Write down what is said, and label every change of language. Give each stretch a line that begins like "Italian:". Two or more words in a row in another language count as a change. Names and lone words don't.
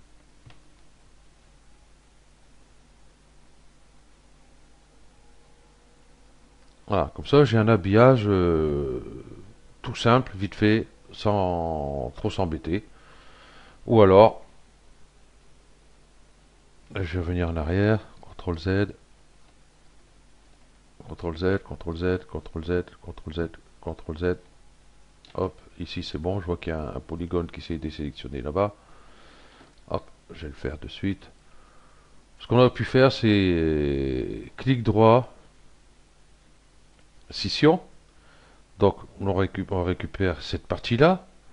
French: Voilà, comme ça, j'ai un habillage tout simple, vite fait, sans trop s'embêter. Ou alors, Je vais revenir en arrière, CTRL Z, CTRL Z, CTRL Z, CTRL Z, CTRL Z, CTRL Z. Hop, ici c'est bon, je vois qu'il y a un polygone qui s'est désélectionné là-bas. Hop, je vais le faire de suite. Ce qu'on a pu faire, c'est clic droit, scission. Donc on récupère cette partie-là.